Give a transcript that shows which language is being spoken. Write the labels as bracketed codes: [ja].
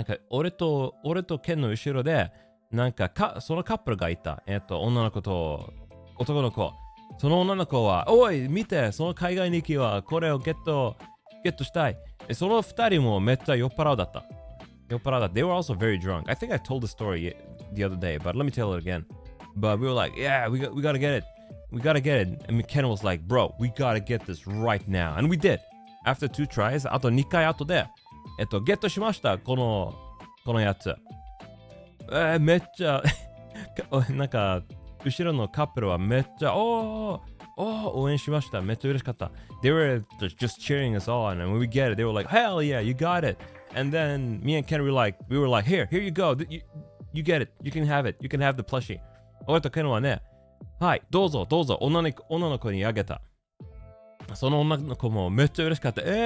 [ja] 俺とケンの後ろで、そのカップルがいた。女の子と男の子。その女の子は、おい、見て、その海外に行きはこれをゲットしたい。その二人もめっちゃ酔っ払うだった。 [en] They were also very drunk. I think I told the story the other day, but let me tell it again. But we were like, yeah, we gotta get it. We gotta get it. And Ken was like, bro, we gotta get this right now. And we did. After 2 tries, [ja] あと2回後で、ゲットしました。このやつ。めっちゃ、後ろのカップルはめっちゃ、応援しました。めっちゃ嬉しかった。 [en] They were just cheering us on. And when we get it, they were like, hell yeah, you got it. And then me and Ken we were like, here you go. You get it. You can have it. You can have the plushie. [ja] 俺とケンはね、はい、どうぞ、女の子にあげた。その女の子もめっちゃ嬉しかった。